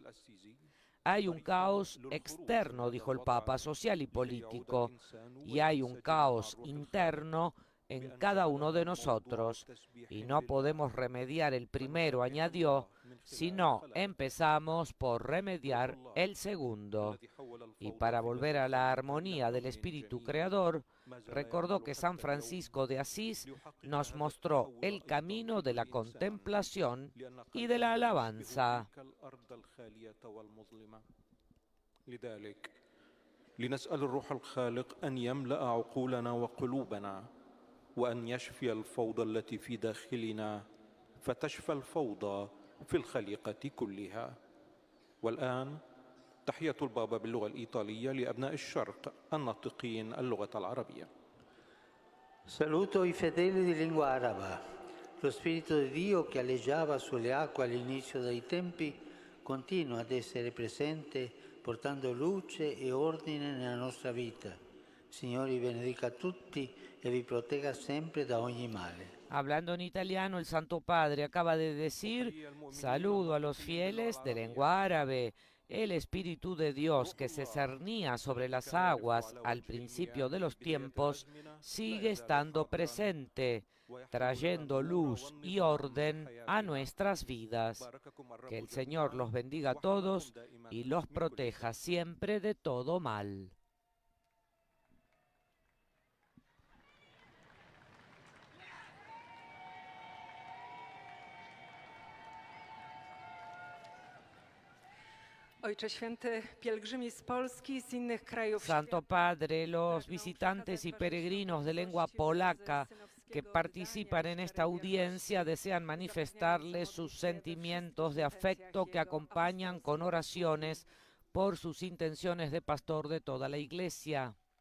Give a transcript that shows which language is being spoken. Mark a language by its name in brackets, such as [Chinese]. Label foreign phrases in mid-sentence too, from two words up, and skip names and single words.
[Spanish] Hay un caos externo, dijo el Papa, social y político, y hay un caos interno en cada uno de nosotros, y no podemos remediar el primero, añadió, si no empezamos por remediar el segundo. Y para volver a la armonía del Espíritu Creador, recordó que San Francisco de Asís nos mostró el camino de la contemplación y de la alabanza. [Arabic] لنسأل الروح الخالق أن يملأ عقولنا وقلوبنا وأن يشفي الفوضى التي في داخلنا فتشفى الفوضى في الخليقة كلها. والآن تحية البابا باللغة الإيطالية لأبناء الشرق الناطقين اللغة العربية. [Italian] Saluto i fedeli di lingua araba. Lo Spirito di Dio che aleggiava sulle acque all'inizio dei tempi continua ad essere presente portando luce e ordine nella nostra vita. Signore vi benedica tutti e vi protegga sempre da ogni male. [Spanish] Hablando en italiano, el Santo Padre acaba de decir, saludo a los fieles de lengua árabe. El Espíritu de Dios que se cernía sobre las aguas al principio de los tiempos sigue estando presente, trayendo luz y orden a nuestras vidas. Que el Señor los bendiga a todos y los proteja siempre de todo mal. [Polish] Ojcze Święty, pielgrzymi z Polski i z innych krajów [Spanish] Santo Padre, los visitantes y peregrinos de lengua polaca que participan en esta audiencia desean manifestarles sus sentimientos de afecto que acompañan con oraciones por sus intenciones de pastor de toda la Iglesia.